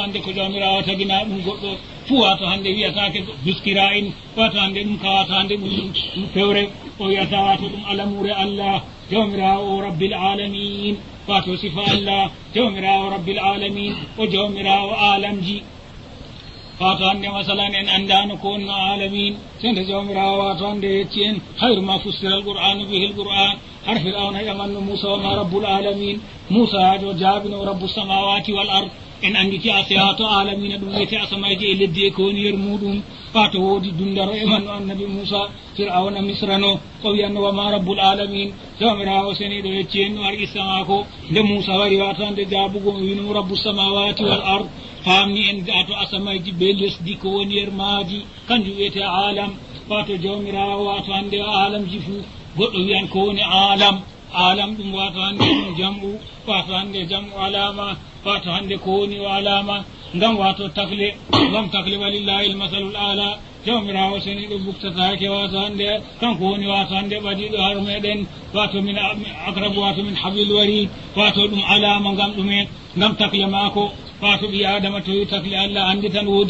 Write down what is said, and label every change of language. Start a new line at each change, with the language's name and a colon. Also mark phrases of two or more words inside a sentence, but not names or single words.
Fula: hande ko jawmirawo tagina ɗum goɗɗo fu wato hande wiyatake duskira in wato hande ɗum ka wato hande ɗum fewre o wiyata wato ɗum alamure allah jawmirawo
Arabic: رب العالمين
Fula: wato sifa allah jawmirawo
Arabic: رب العالمين
Fula: o jawmirawo alamji wato hande masalan en andano ko wonno alamin sende jawmirawo wato hande yecci en hayru ma
Arabic: فسر القرآن به القرآن
Fula: har fir'auna yamanno musa
Arabic: وما رب العالمين
Fula: musa hajo jaabino
Arabic: رب السماوات والأرض
Fula: en anditi asiyato alamina ɗum wiyete asamaji e leddi e ko woni yer muɗum fato woodi dundaro e manno annabi Musa fir'auna misrano o wiyanno
Arabic: وما رب العالمين
Fula: jawmirawo seniɗo yecci en no ar issamako nde Musa wari watande jaabugo o wino
Arabic: رب السماوات والأرض
Fula: famni en ato asamaji be lesdi ko woni yer maaji kanjum wiyete alam fato jawmirawo wato hande alamji fuu goɗɗo wiyan ko woni alam ɗum wato hande ɗum jam'u wato hande jam'u alama wato hande ko woni o alama ngam wato takle ngam takle
Arabic: ولله المثل الأعلى
Fula: jawmirawo seniɗo buktatake wato hande kanko woni wato hande ɓaɗiɗo har meɗen wato
Arabic: من أقرب
Fula: wato
Arabic: من حبل الوريد
Fula: wato ɗum alama ngam ɗumen ngam takle mako wato ɓi adama to yi takle Allah andi tan woodi